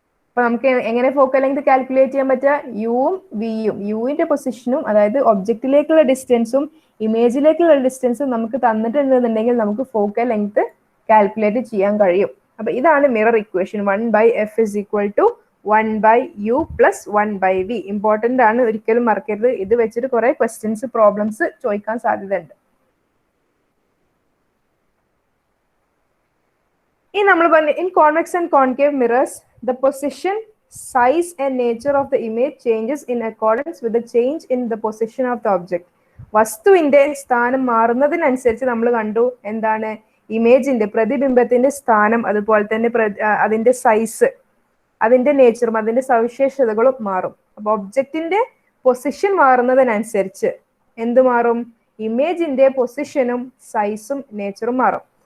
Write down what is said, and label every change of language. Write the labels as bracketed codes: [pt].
[ml] അപ്പൊ നമുക്ക് എങ്ങനെ ഫോക്കൽ ലെങ്ത് കാൽക്കുലേറ്റ് ചെയ്യാൻ പറ്റുക, യുവും വിയും, യുവിന്റെ പൊസിഷനും അതായത് ഒബ്ജക്റ്റിലേക്കുള്ള ഡിസ്റ്റൻസും ഇമേജിലേക്കുള്ള ഡിസ്റ്റൻസും നമുക്ക് തന്നിട്ടുണ്ടെന്നുണ്ടെങ്കിൽ നമുക്ക് ഫോക്കൽ ലെങ്ത് കാൽക്കുലേറ്റ് ചെയ്യാൻ കഴിയും. അപ്പൊ ഇതാണ് [en] Mirror equation, 1 by f is equal to 1 by u plus 1 by v. [ml] Important ആണ്, ഒരിക്കലും മറക്കരുത്. ഇത് വെച്ചിട്ട് കുറെ ക്വസ്റ്റ്യൻസ്, പ്രോബ്ലംസ് ചോദിക്കാൻ സാധ്യതയുണ്ട്. ഇനി നമ്മൾ പറഞ്ഞു, [en] In convex and concave mirrors the position, size and nature of the image changes in accordance with the change in the position of the object. [ml] വസ്തുവിന്റെ സ്ഥാനം മാറുന്നതിനനുസരിച്ച് നമ്മൾ കണ്ടു എന്താണ്, ഇമേജിന്റെ, പ്രതിബിംബത്തിന്റെ സ്ഥാനം, അതുപോലെ തന്നെ അതിന്റെ സൈസ്, അതിന്റെ നേച്ചറും അതിന്റെ സവിശേഷതകളും മാറും. അപ്പൊ ഒബ്ജക്റ്റിന്റെ പൊസിഷൻ മാറുന്നതിനനുസരിച്ച് എന്ത് മാറും, ഇമേജിന്റെ പൊസിഷനും സൈസും നേച്ചറും മാറും.